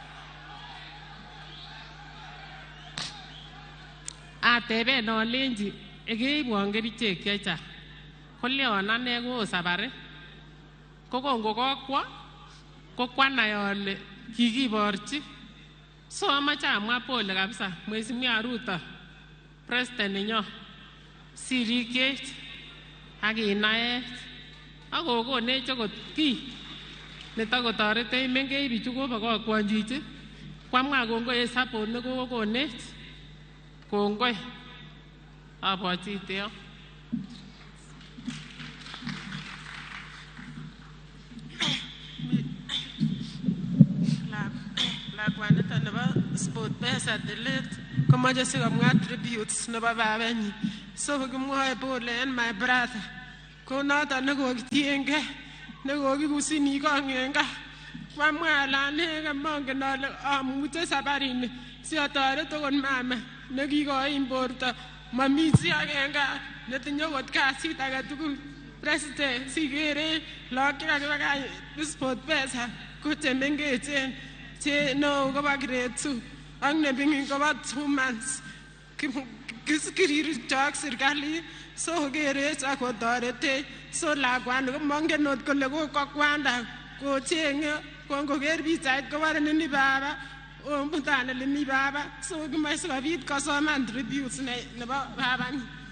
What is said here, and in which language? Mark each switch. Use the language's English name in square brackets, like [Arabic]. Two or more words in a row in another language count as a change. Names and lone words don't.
[Kalenjin] Ateben alenji keibwon kerichek chechang. Koleon ane ko sabari. Kokongo kokwo kokwanai ale kikiborchi. So amache amwa [Swahili] pole kabisa Mheshimiwa [Kalenjin] Ruto President nenyo sirikyech akinaech akokonech akot kiy netakotoretech mengech bichu kobokokwon chichi. Kwamwa kongoi en support nekokonech. Kongoi abwatite yo. Lakwanito nebo SportPesa delete komoche sikomwa tributes nebo babanyin. So kimwoe pole en [English] my brother. [Kalenjin] Ko noton nekokitiengei nekokikusini kong'en gaa. Kwamwa ale ane mongen ale amuche sabarini siotoret okot mama nekikoim borto. Mami chi agenge netinye okot kasit agetugul. President sikere lagok chekakibakach SportPesa ko chemengechen che neo kobo grade 2 ak neming'in kobo 2 months. Kirirchok serikali so kerech akotoretech. So lakwani komongen ot kole kokwo kwanda kocheng'e kongoker pichait kobore nini baba omutane lemi baba. So kimoche sikobit kosoman tributes nebo babanyin.